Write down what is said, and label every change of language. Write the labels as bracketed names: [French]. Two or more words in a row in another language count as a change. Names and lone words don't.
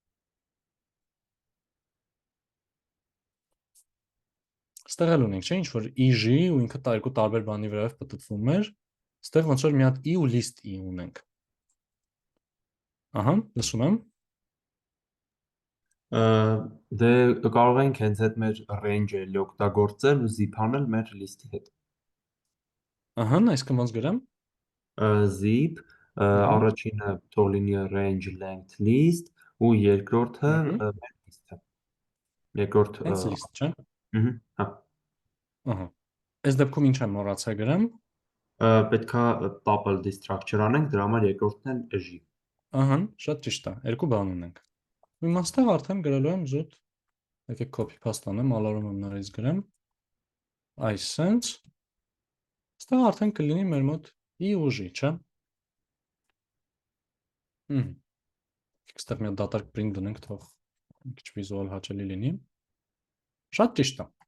[Armenian] Ստեղ էլ ունենք, չէ՞, ինչ որ EG ու ինքը երկու տարբեր բանի վրայով պատտվում էր, ստեղ ոնց որ մի հատ I ու list I ունենք։ Ահա, լսում եմ։ Դե կարող ենք հենց այդ մեր range-ը օգտագործել ու zip անել մեր list-ի հետ։ Ահա, այսինքն ոնց գրեմ։ zip առաջինը թող լինի [English] range length list [Armenian] ու երկրորդը [English] main list- [Armenian] ը։ Երկրորդ [English] Hence list, չէ՞։ [Armenian] հա Ահա։ Այս դեպքում ինչ եմ մոռացա գրեմ։ պետքա [English] tuple destructure [Armenian] անենք, դրա համար երկրորդն էլ էժի։ Ահա, շատ ճիշտ է։ Երկու բան ունենք։ Ու իմաստեղ արդեն գրելու եմ զուտ։ Եկեք [English] copy paste [Armenian] անեմ, ալարում եմ նորից գրեմ։ Այս sense ստեղ արդեն կլինի մեր մոտ i ուժի, չէ՞։ Ստեղ մի հատ դատարկ print դնենք, թող մի քիչ վիզուալ հաճելի լինի։ Շատ ճիշտ է։